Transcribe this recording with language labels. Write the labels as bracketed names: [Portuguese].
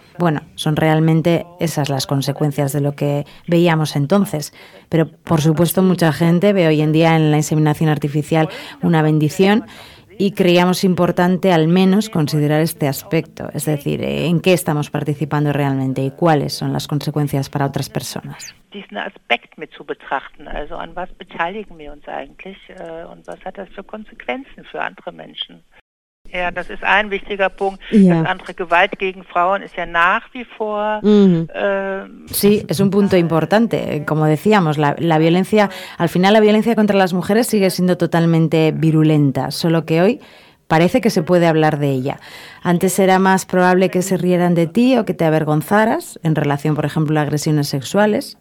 [Spanish] Bueno, son realmente esas las consecuencias de lo que veíamos entonces. Pero, por supuesto, mucha gente ve hoy en día en la inseminación artificial una bendición y creíamos importante al menos considerar este aspecto. Es decir, ¿en qué estamos participando realmente y cuáles son las consecuencias para otras personas? [German] Diesen Aspekt mit zu betrachten, also an was beteiligen wir uns eigentlich und was hat das für Konsequenzen für andere Menschen? Ja, das ist ein wichtiger Punkt. Ja. Das andere, Gewalt gegen Frauen ist ja nach wie vor... [Spanish] Sí, es un punto importante. Como decíamos, la violencia, al final la violencia contra las mujeres sigue siendo totalmente virulenta, solo que hoy parece que se puede hablar de ella. Antes era más probable que se rieran de ti o que te avergonzaras en relación, por ejemplo, a agresiones sexuales.